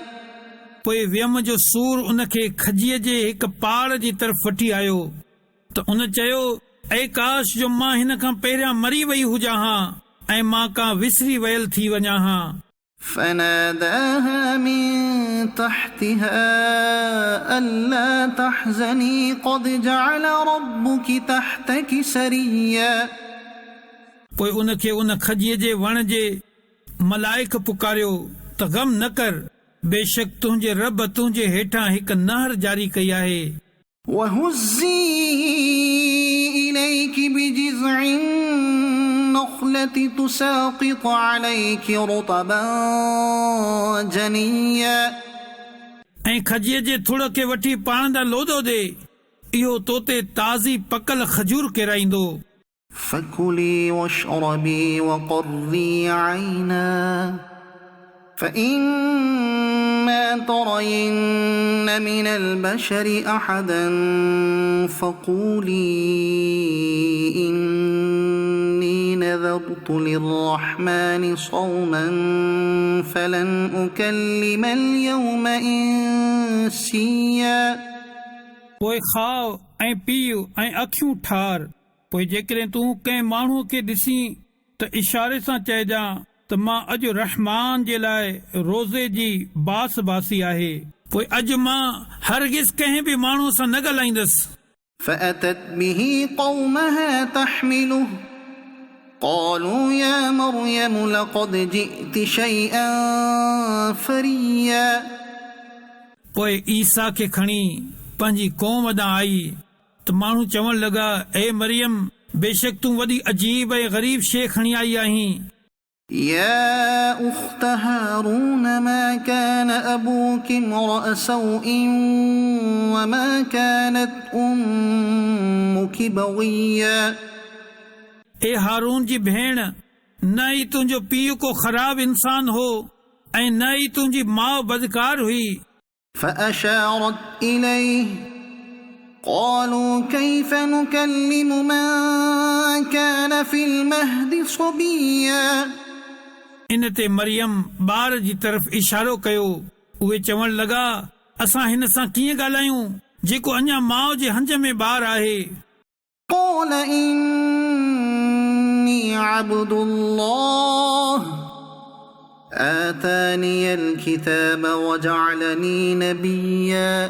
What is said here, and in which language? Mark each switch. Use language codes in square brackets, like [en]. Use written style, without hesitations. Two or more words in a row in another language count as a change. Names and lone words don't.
[sd] पोइ वियम जो सूर उन खे खजीअ जे हिकु पहाड़ जी तरफ़ वठी आयो त उन चयो ऐ काश जो मां हिन खां पहिरियां मरी वई हुजां हा ऐं मां का विसरी वयल थी वञा हा [ar] فناداها من تحتها ألا تحزني قد جعل ربك تحتك سريا [sd] पोइ उन खे उन खजीअ जे वण जे मलाइक पुकारियो त गम न कर बेशक तुंहिंजे रब तुंहिंजे हेठां हिकु नहर जारी कई आहे [ar] وهزي إليك بجذع النخلة تساقط عليك رطبا جنيا [sd] ऐं खजीअ जे थुड़ खे वठी पाण ॾांहुं लोदो ॾे इहो तोते ताज़ी पकल खजूर केराईंदो [ar] فكلي واشربي وقري عينا فإما ترين من البشر أحدا فقولي إني نذرت للرحمن صوما فلن أكلم اليوم إنسيا [sd] पोइ खाओ ऐं पीओ ऐं अखियूं ठार पोइ जेकॾहिं तूं कंहिं माण्हूअ खे ॾिसी त इशारे सां चइजां त मां अॼु रहमान जे लाइ रोज़े जी बास बासी आहे पोइ अॼु मां हरगिज़ कंहिं बि माण्हूअ सां न ॻाल्हाईंदसि [ar] فأتت به قومها تحمله قالوا يا مريم لقد جئت شيئا فريا [sd] पोइ ईसा खे खणी पंहिंजी क़ौम ॾांहुं आई त माण्हू चवण लॻा ए मरियम बेशक तूं वॾी अजीब ऐं ग़रीब शइ खणी आई आहीं [ar] يا أخت هارون ما كان أبوك امرأ سوء وما كانت أمك بغيا [sd] ए हारून जी भेण न ई तुंहिंजो पीउ को ख़राब इंसान हो ऐं न ई तुंहिंजी माउ बदकार हुई [ar] فأشارت إليه قالوا كيف نكلم من كان في المهد صبيا [sd] इन ते मरियम ॿार जी तरफ़ इशारो कयो उहे चवण लॻा असां हिन सां कीअं ॻाल्हायूं जेको अञा माउ जे हंज में ॿार आहे [ar] قال إني عبد الله آتاني الكتاب وجعلني نبيا